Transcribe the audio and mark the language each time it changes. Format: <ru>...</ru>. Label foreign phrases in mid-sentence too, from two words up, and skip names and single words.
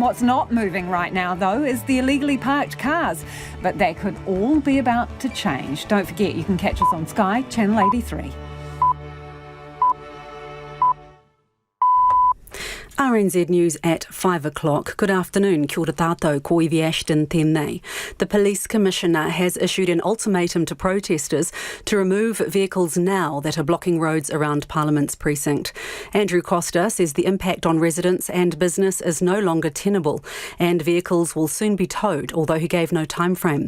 <en>What's not moving right now, though, is the illegally parked cars. But that could all be about to change. Don't forget, you can catch us on Sky, Channel 83. RNZ News at 5 o'clock. Good afternoon,</en> <mi>kia ora tātou, ko Iwi Ashton tēnei.</mi> <en>The Police Commissioner has issued an ultimatum to protesters to remove vehicles now that are blocking roads around Parliament's precinct. Andrew Costa says the impact on residents and business is no longer tenable and vehicles will soon be towed, although he gave no time frame.</en>